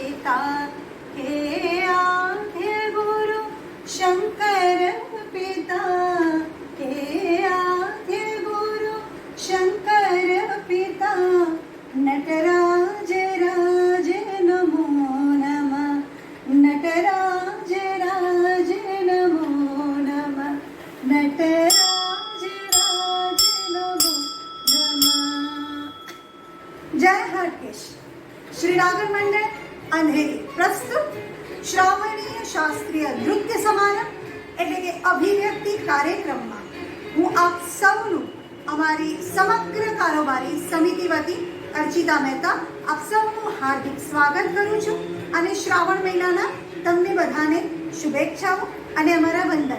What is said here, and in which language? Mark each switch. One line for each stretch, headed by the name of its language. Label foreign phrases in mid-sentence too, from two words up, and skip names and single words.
Marathi: पिता हे आद्य गुरु शंकर पिता हे आद्य गुरु शंकर
Sanskrit: पिता नटराज राज नमो नमः नटराज राज नमो नमः नटराज राज नमो नमः।
Gujarati: જય હરકેશ। શ્રી નાગર મંડળ અંધેરી પ્રસ્તુત શ્રાવણીય શાસ્ત્રીય નૃત્ય સમારંભ એટલે કે અભિવ્યક્તિ કાર્યક્રમમાં હું આપ સૌનું અમારી સમગ્ર કારોબારી સમિતિ વતી અર્ચિતા મહેતા આપ સૌનું હાર્દિક સ્વાગત કરું છું અને શ્રાવણ મહિનાના તમને બધાને શુભેચ્છાઓ અને અમારા વંદન।